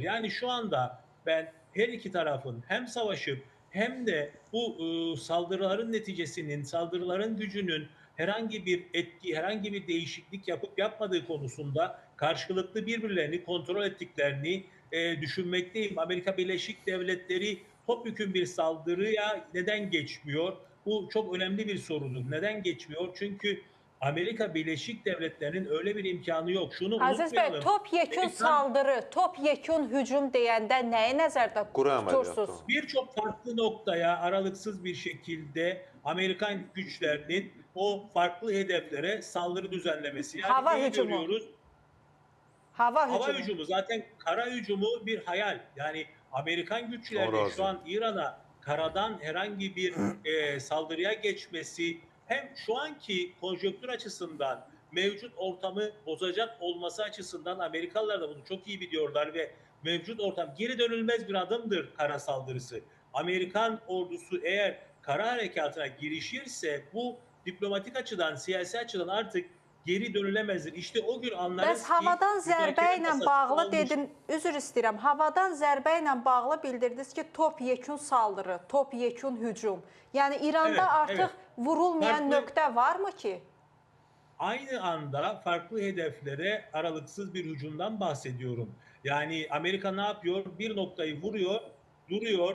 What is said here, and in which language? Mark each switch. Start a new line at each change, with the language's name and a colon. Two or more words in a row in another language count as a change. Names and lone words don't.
Turkish: Yani şu anda ben her iki tarafın hem savaşıp hem de bu saldırıların neticesinin, saldırıların gücünün herhangi bir etki, herhangi bir değişiklik yapıp yapmadığı konusunda karşılıklı birbirlerini kontrol ettiklerini düşünmekteyim. Amerika Birleşik Devletleri topyekün bir saldırıya neden geçmiyor? Bu çok önemli bir sorudur. Neden geçmiyor? Çünkü Amerika Birleşik Devletleri'nin öyle bir imkanı yok. Şunu Aziz unutmayalım.
Azerbaijani: Bey, topyekun saldırı, topyekun hücum deyəndə nəyi nəzərdə tutursunuz?
Turkish: Birçok farklı noktaya aralıksız bir şekilde Amerikan güçlerinin o farklı hedeflere saldırı düzenlemesi. Yani hava hücumu. görüyoruz. Hava hücumu zaten kara hücumu bir hayal. Yani Amerikan güçlerinin şu an İran'a karadan herhangi bir saldırıya geçmesi hem şu anki konjonktür açısından mevcut ortamı bozacak olması açısından Amerikalılar da bunu çok iyi biliyorlar ve mevcut ortam geri dönülmez bir adımdır kara saldırısı. Amerikan ordusu eğer kara harekatına girişirse bu diplomatik açıdan, siyasi açıdan artık geri dönülemezdir. İşte o gün anlarız ki...
Azerbaijani: havadan zərbə ilə bağlı dedim, üzr istəyirəm, havadan zərbə ilə bağlı bildirdiniz ki,
Turkish: topyekun saldırı, topyekun hücum. Yani İran'da artık vurulmayan
Azerbaijani: nöqtə varmı ki?
Turkish: Aynı anda farklı hedeflere aralıksız bir hücumdan bahsediyorum. Yani Amerika ne yapıyor? Bir noktayı vuruyor, duruyor.